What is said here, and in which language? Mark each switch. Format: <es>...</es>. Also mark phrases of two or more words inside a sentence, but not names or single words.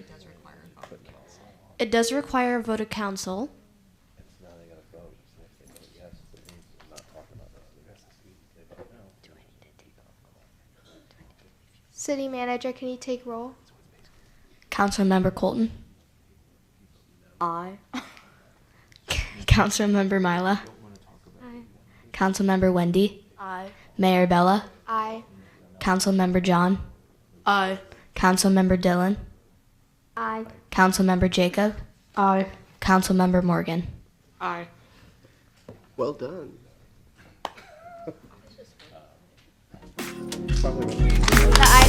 <en>It does require a vote of council. City manager, can you take roll? Councilmember Colton. Aye. Councilmember Mila. Aye. Councilmember Wendy. Aye. Mayor Bella. Aye. Councilmember John. Aye. Councilmember Dylan. Aye. Councilmember Jacob. Aye. Councilmember Morgan. Aye. Well done.</en>